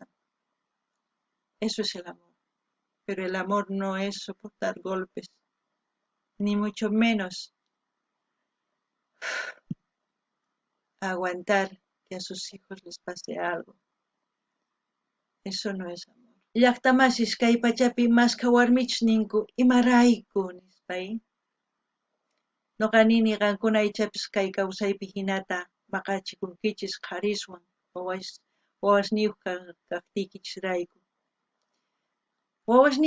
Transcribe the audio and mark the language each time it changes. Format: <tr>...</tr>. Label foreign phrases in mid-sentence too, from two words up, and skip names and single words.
<es>Eso es el amor. Pero el amor no es soportar golpes, ni mucho menos aguantar que a sus hijos les pase algo. Eso no es amor.</es> <qu>Llaqtamasis kay pachapi masqa warmichus ninku imarayku nispay. Noqanini qankuna aychapis kay kawsaypi hinata maqachikunkichis qhariswan wawasniyuq kaqtiykichis rayku.</qu>